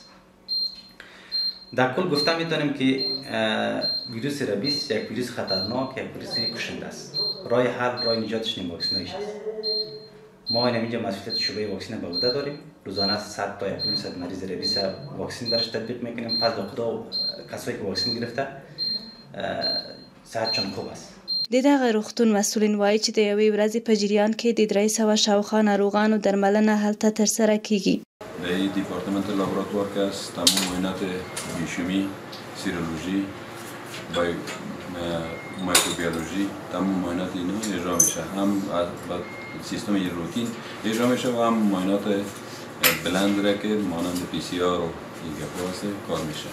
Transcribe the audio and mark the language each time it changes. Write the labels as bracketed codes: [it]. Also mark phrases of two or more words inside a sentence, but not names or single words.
[fa] در کل گفته میتونیم که ویروس ربیس یک ویروس خطرناک، یک ویروس کشنده است. راه حل راه نجاتش نیم واکسینایش است. ما اینجا مسئولیت شعبه واکسین به عهده داریم. روزانه 100 تا 100 مریض ربیس واکسین برش تطبیق میکنیم. فضل خدا کسایی که واکسین گرفته صحتشان خوب است. [ps] د دغه روغتون مسؤلین وایي چې د یوې ورځې په جریان کې د 300 شاوخوا ناروغانو درملنه هلته ترسره کیږي. [fa] در دیپارتمنت لابراتوار که است تمام معاینات بیوشیمی، سیرولوژی، مایکروبیولوژی، تمام معاینات اینا اجرا میشه. هم سیستم روتین اجرا میشه و هم معاینات بلند را که مانند PCR و ایگاپاس کار میشه.